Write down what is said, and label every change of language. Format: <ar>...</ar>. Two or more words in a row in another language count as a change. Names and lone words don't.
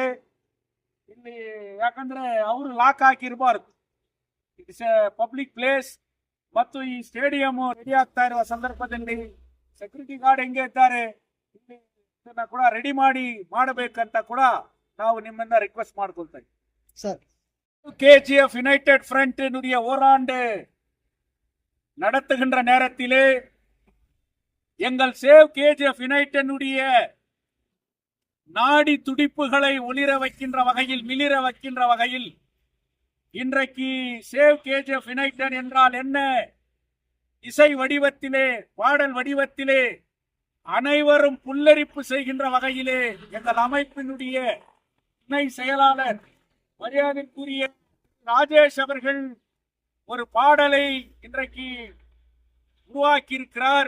<kn>ಇಲ್ಲಿ ಯಾಕಂದ್ರೆ ಅವರು ಲಾಕ್ ಹಾಕಿರಬಾರ್ದು,</kn> <en>it's a public place.</en> <kn>ಮತ್ತು ಈ ಸ್ಟೇಡಿಯಂ ರೆಡಿ ಆಗ್ತಾ ಇರುವ ಸಂದರ್ಭದಲ್ಲಿ</kn> <en>security guard</en> <kn>ಹೆಂಗೆ ಇದ್ದಾರೆ, ಇಲ್ಲಿ ಇದನ್ನ ಕೂಡ ರೆಡಿ ಮಾಡಬೇಕಂತ ಕೂಡ ನಾವು ನಿಮ್ಮನ್ನ ರಿಕ್ವೆಸ್ಟ್ ಮಾಡ್ಕೊಳ್ತಾ ಇದ್ದೀವಿ. ಸರ್,</kn> <ta>KGF யுனைடெட் ஃப்ரண்டினுடைய ஓராண்டு நடத்துகின்ற நேரத்திலே எங்கள் சேவ் KGF யுனைடெட்னுடைய நாடி துடிப்புகளை ஒளிர வைக்கின்ற வகையில், மிளிர வைக்கின்ற வகையில் இன்றைக்கு சேவ் KGF யுனைடெட் என்றால் என்ன, இசை வடிவத்திலே, பாடல் வடிவத்திலே அனைவரும் புல்லரிப்பு செய்கின்ற வகையிலே எங்கள் அமைப்பினுடைய துணை செயலாளர் மரியாதைக்குரிய ராஜேஷ் அவர்கள் ஒரு பாடலை இன்றைக்கு உருவாக்கி இருக்கிறார்.</ta>